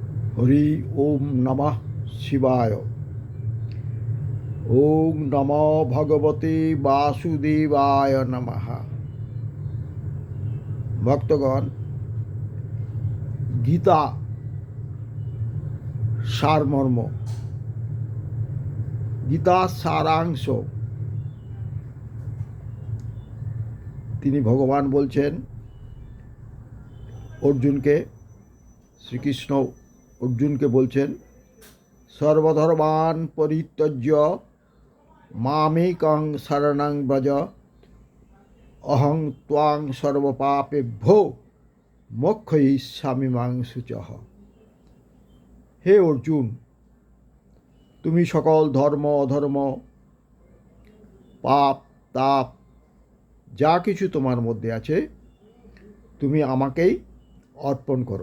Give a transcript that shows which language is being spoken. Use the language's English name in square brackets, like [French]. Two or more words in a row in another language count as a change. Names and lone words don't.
[Sanskrit] হরি ওম নমঃ শিবায়। ওম নমো ভগবতে বাসুদেবায় নমঃ। [Bangla] ভক্তগণ, গীতা সারমর্ম, গীতা সারাংশ। তিনি ভগবান বলছেন অর্জুনকে, শ্রীকৃষ্ণ অর্জুনকে বলছেন, [Sanskrit] সর্বধর্মাन् পরিত্যজ্য মামেকং শরণং ব্রজ, অহং ত্বাং সর্বপাপেভ্যো মোক্ষয়িষ্যামি মা শুচঃ। [Bangla] হে অর্জুন, তুমি সকল ধর্ম অধর্ম, পাপ তাপ যা কিছু তোমার মধ্যে আছে তুমি আমাকেই অর্পণ করো।